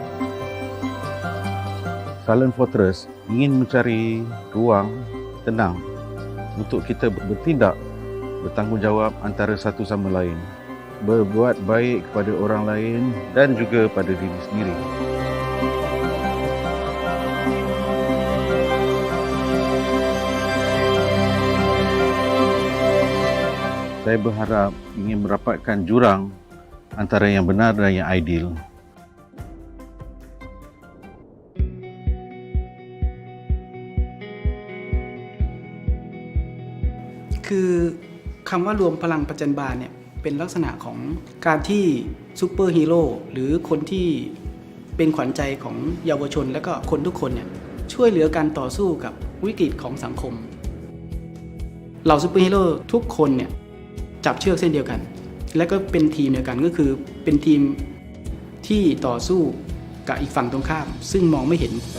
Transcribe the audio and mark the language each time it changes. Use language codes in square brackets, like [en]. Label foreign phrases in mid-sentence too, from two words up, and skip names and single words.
[ms] Silent Fortress ingin mencari ruang tenang untuk kita bertindak, bertanggungjawab antara satu sama lain, berbuat baik kepada orang lain dan juga pada diri sendiri. Saya berharap ingin merapatkan jurang antara yang benar dan yang ideal. [th] คือคำว่ารวมพลังประจันบานเนี่ยเป็นลักษณะของการที่ซูเปอ ร์ฮีโร่หรือคนที่เป็นขวัญใจของเยาวชนและก็คนทุกคนเนี่ยช่วยเหลือการต่อสู้กับวิกฤตของสังคมเหล่าซูเปอร์ฮีโร่ทุกคนเนี่ยจับเชือกเส้นเดียวกันและก็เป็นทีมเดียวกันก็คือเป็นทีมที่ต่อสู้กับอีกฝั่งตรงข้ามซึ่งมองไม่เห็น